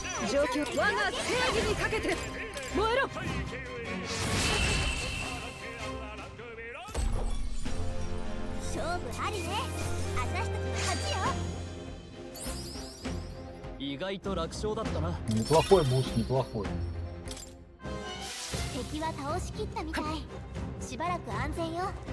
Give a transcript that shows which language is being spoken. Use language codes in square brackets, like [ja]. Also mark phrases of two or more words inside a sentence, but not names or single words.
[ja] 状況我が正義にかけて燃えろ勝負ありね。私たちの勝ちよ。意外と楽勝だったな。 [ru] Неплохой муж, неплохой. [ja] 敵は倒しきったみたい。しばらく安全よ。